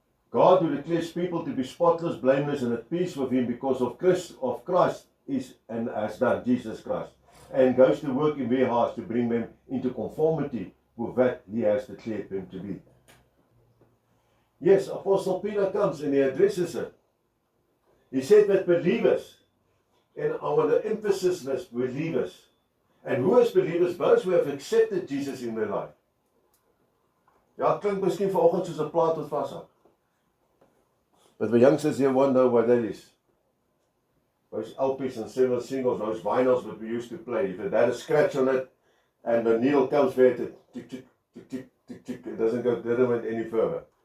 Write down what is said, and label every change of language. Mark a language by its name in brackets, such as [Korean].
[English] God who declares people to be spotless, blameless, and at peace with Him because of Christ is and has done, Jesus Christ, and goes to work in their hearts to bring them into conformity with that He has declared them to be. Yes, Apostle Peter comes and he addresses it. He said that believers, and I want to emphasize this, believers, and who is believers? Those who have accepted Jesus in their life. [Afrikaans] Ja, klink miskien vanoggend soos 'n plaat wat vashak. [English] But the youngsters here won't know what that is. Those LPs and several singles, those vinyls that we used to play, if it had a scratch on it, and the needle comes where it tick, tick, tick, tick, tick, tick, it doesn't went any further.